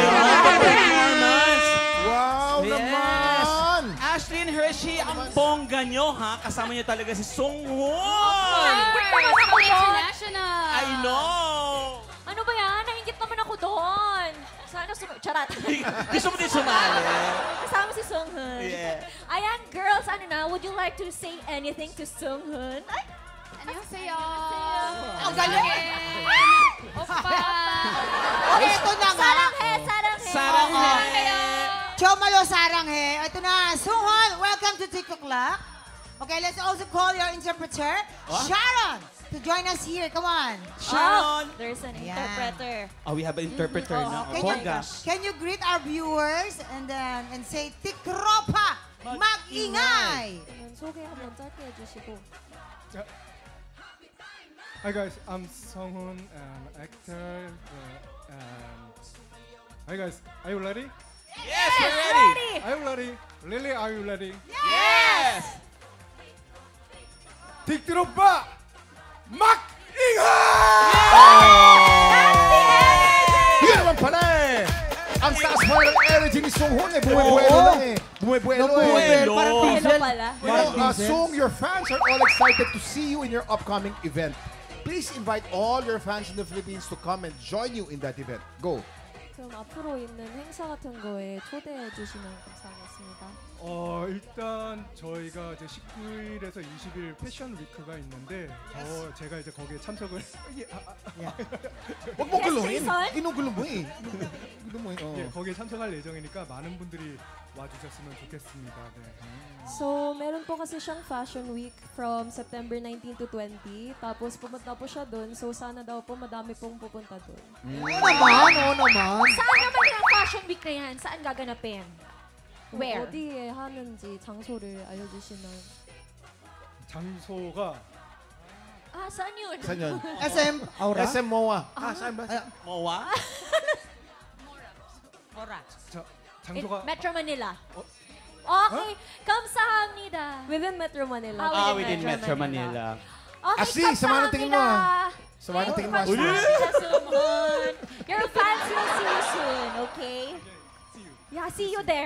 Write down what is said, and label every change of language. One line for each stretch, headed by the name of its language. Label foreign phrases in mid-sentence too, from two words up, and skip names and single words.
English: Performance!
Filipino: Wow naman! Ashley and Hershey, ang bongga nyo, ha? Kasama nyo talaga si Sung Hoon!
English: International! I know!
Filipino: Ano ba yan? Nainggit naman ako doon. Sana Charat. Gusto mo din sumali? Kasama si Sung Hoon.
English: Yeah.
Filipino: Ayan, girls, ano na?
English: Would you like to say anything to Sung Hoon?
Filipino: Ay! Annyeonghaseyo. Ang galing eh! Oppa. Ito na nga.
Korean: 사랑해! 사랑해!
Filipino: Saranghe!
Korean: 정말로 사랑해.
Filipino: Ito na. Sunghoon,
English: welcome to TikTok Lock. Okay, let's also call your interpreter, Sharon, to join us here. Come on. Sharon! There's an Ayan. interpreter. Oh, we have an interpreter now. Can Oh, you, gosh. can you greet our viewers and say,
Filipino: Tiktropa, mag-ingay.
Korean: 소개 한번 짧게 해주시고.
English: Hi guys, I'm Sunghoon, an actor. Hi guys, are you ready? Yes, we're ready! Are you ready? Really, are you ready? Yes!
Filipino: Tiktropa, mag-ingay! Yun naman pala eh! Ang taas mo ng energy ni Sung Hoon eh. Bumubuelo lang eh. Bumubuelo eh. Bumubuelo. Parang Hello diesel. pala.
English: You know, Sung, your fans are all excited to see you in your upcoming event. Please invite all your fans in the Philippines to come and join you in that event. Go.
Korean: 그럼 앞으로 있는 행사 같은 거에 초대해 주시면 감사하겠습니다. 일단 저희가 이제 19일에서 20일 패션 위크가 있는데 제가 이제 거기에 참석을
Filipino: Huwag mo guluhin. Jason? Ginugulo mo eh. Ginugulo mo eh.
Korean: 예, 거기에 참석할 예정이니까 많은 분들이 와주셨으면 좋겠습니다. 네.
Filipino: So, meron po kasi siyang Fashion Week from September 19 to 20. Tapos pumunta po siya doon. So, sana daw po madami pong pupunta doon. Oo naman, oo naman. Saan naman yung fashion week na yan? Saan gaganapin?
English: Where?
Korean: 어디에 하는지 장소를 알려주시면. 장소가
Filipino: Ah, saan yun? Saan yun? SM Aura? SM MOA. Saan ba? Mowa?
Korean: 장소가 Metro Manila. Okay, 감사합니다.
English: Within Metro Manila. Ah, Within Metro Manila. Okay,
Filipino: Ashley, sama ng tingin mo,
Korean: 감사합니다.
Filipino: Sama ng tingin mo, Ayun, Ashley.
Korean: 감사합니다, Sunghoon.
English: Your fans will see you soon, okay? see you. Yeah, see you there.